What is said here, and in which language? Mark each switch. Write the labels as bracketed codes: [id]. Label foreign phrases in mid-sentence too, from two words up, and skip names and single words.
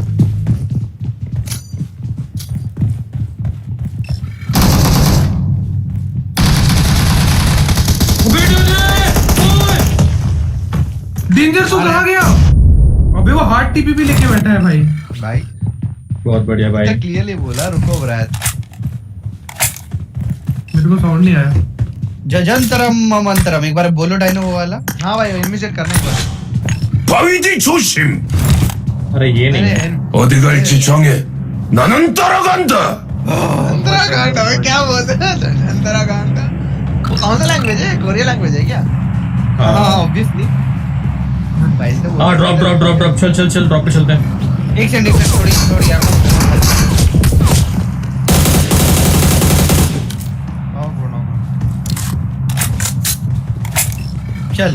[hi] डेंजर सो कहाँ गया? अबे वो हार्ड टीपी भी लेके बैठा है भाई। भाई बहुत बढ़िया भाई। क्लियरली बोला रुको ब्रैत। मेरे को साउंड नहीं आया। जजंतरम ममंतरम एक बार बोलो डायनो वो वाला। हाँ भाई इमिजिएट करने के बाद [ko] 바위디 조심. [hi] अरे ये नहीं है। [ko] 어디 갈지 정해. 나는 따라간다. [hi] अंतराखंड में क्या बोलते हैं? अंतराखंड कौन सा लैंग्वेज है? कोरिया लैंग्वेज है क्या? हाँ हाँ ऑब्वियसली। भाई तो हाँ ड्रॉप चल ड्रॉप पे चलते हैं। एक सेकंड थोड़ी यार। चलो